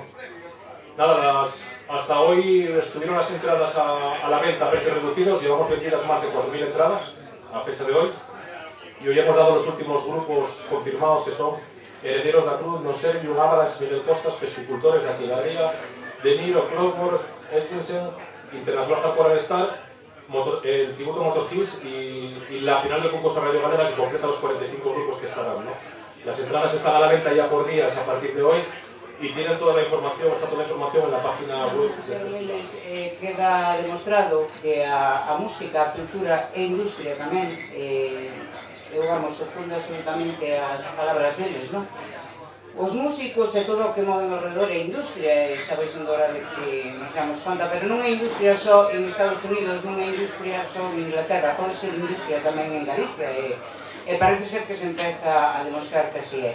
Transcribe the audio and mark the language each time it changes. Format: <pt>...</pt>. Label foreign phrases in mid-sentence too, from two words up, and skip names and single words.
<es>Nada, hasta hoy estuvieron las entradas a la venta a precios reducidos, llevamos vendidas más de 4.000 entradas a fecha de hoy, y hoy hemos dado los últimos grupos confirmados, que son Herederos da Cruz, Non Servium, Avalanche, Miguel Costas, Pescicultores, de Aquilaría, De Niro, Clockwork, Esfinsen, Internacional Jacuara Star, el Tributo Motor Hills y la final del concurso Radio Galera, que completa los 45 grupos que estarán, ¿no? Las entradas están a la venta ya por días a partir de hoy, y tienen toda la información, está toda la información en la página web.</es> <gl>Queda demostrado que a música, a cultura e industria tamén, eu vamos, secundo absolutamente as palabras deles, non? Os músicos e todo o que move alrededor é industria, e xa vai sendo hora de que nos damos conta, pero non é industria só en Estados Unidos, non é industria só en Inglaterra, pode ser industria tamén en Galicia, e parece ser que se empeza a demostrar que así é.</gl>